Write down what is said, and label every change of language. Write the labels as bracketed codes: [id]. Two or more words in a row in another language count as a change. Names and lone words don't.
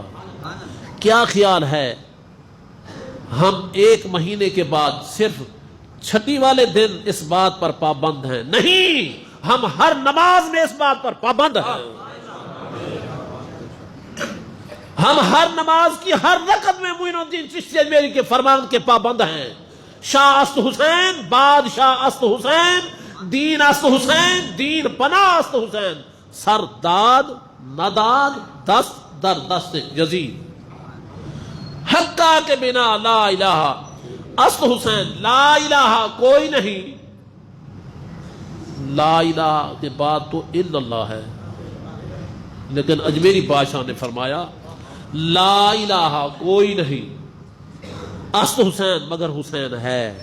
[ur] کیا خیال ہے ہم 1 مہینے کے بعد صرف چھٹی والے دن اس بات پر پابند ہیں؟ نہیں، ہم ہر نماز میں اس بات پر پابند ہیں، ہم ہر نماز کی ہر رکعت میں معین الدین چشتی اجمیری کے فرمان کے پابند ہیں۔ [fa] شاہ است حسین، بادشاہ است حسین، دین است حسین، دین پناہ است حسین، سر داد نداد دست در دست یزید، حقہ کے بنا لا الہ است حسین، لا الہ [ur] کوئی نہیں، لا الہ کے بعد تو الا اللہ ہے، لیکن اجمیری بادشاہ نے فرمایا لا الہ کوئی نہیں [fa] است حسین [ur] مگر حسین ہے۔